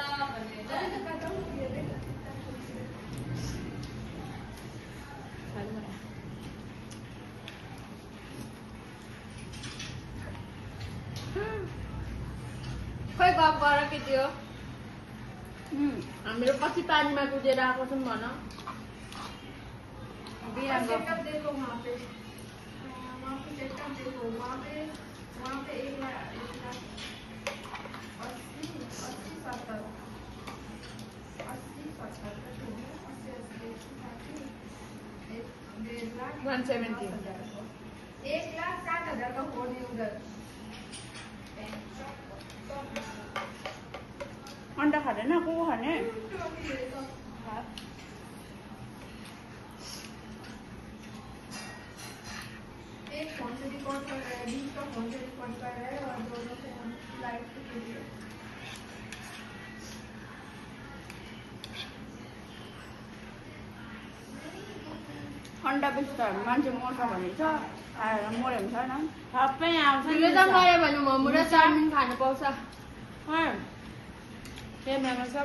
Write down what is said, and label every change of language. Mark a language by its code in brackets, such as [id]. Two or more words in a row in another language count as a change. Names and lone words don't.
[ne] खोइ गफ गर के त्यो हामीहरू कति पानीमा कुदेर आएको छौँ भन बिराम [hi] सेटअप देखो वहाँ पे सेटअप देखो वहाँ पे 170 1,60,000 का फोन है उधर [ne] अन्डा खाँदैन को खाने [hi] एक फोन से रिकॉर्ड कर रहा है 20 का फोन से रिकॉर्ड कर रहा है और दोनों फोन लाइव पे वीडियो [ne] अन्डा बेच्छ मान्छे मर्छ भने छ आएर मर्यो भने छैन सबै आउँछ तिमीले त मऱ्यो भने मोमो र चाउमिन खानु पाउँछ क्यामेरामा सब